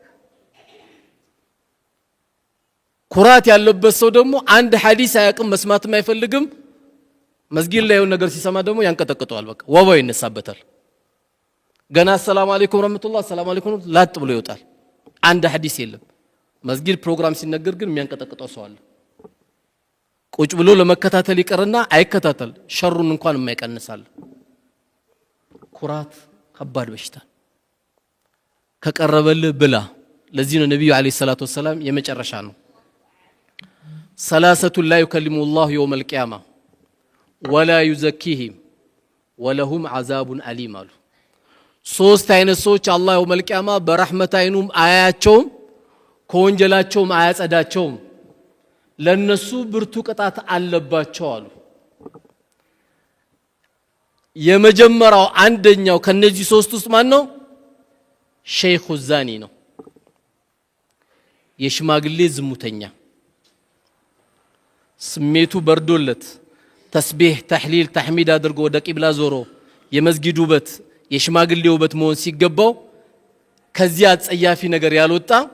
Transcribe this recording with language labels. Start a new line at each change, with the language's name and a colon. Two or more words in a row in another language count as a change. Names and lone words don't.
Amharic: ኩራት ያለበት ሰው ደግሞ አንድ ሐዲስ አያቅም መስማትም አይፈልግም መስጊድ ላይ የሆነ ነገር ሲሰማ ደግሞ ያንቀጠቅጠዋል በቃ ወባው ይነሳበታል ገና
Arabic: سلام عليكم ورحمة الله سلام عليكم
Amharic: ላጥ ብሎ ይወጣል አንድ ሐዲስ የለም መስጊድ ፕሮግራም ሲነገር ግን የሚያንቀጠቅጠው ሰው አለ ቁጭ ብሎ ለመከታተል ይቀርና አይከታተል ሸሩን እንኳን የማይቀንሳል ኩራት ከባድ በሽታ ከቀረበል ብላ ለዚህ ነው ነብዩ
Arabic: عليه الصلاة والسلام
Amharic: የመጨረሻ ነው
Arabic: ثلاثه لا يكلم الله يوم القيامه ولا يزكيهم ولهم عذاب أليم
Amharic: አሉ ሶስት አይነት ሰዎች አላህ
Arabic: يوم القيامه
Amharic: በረህመት አይኑም አያያቸውም ከወንጀላቸውም አያጸዳቸውም ለነሱ ብርቱ ቅጣት አለባቸው አሉ የመጀመሪያው አንደኛው ከነዚህ ሶስት ውስጥ ማን ነው
Arabic: شيخ زان
Amharic: ነው የሽማግሌ ዝሙተኛ ስሜቱ በርዶለት
Arabic: تسبيح تهليل تحميد
Amharic: አድርጎ ወደ ቂብላ ዞሮ የመስጊዱ ውበት የሽማግሌ ውበት መሆን ሲገባው ከዚያ ጸያፊ ነገር ያልወጣ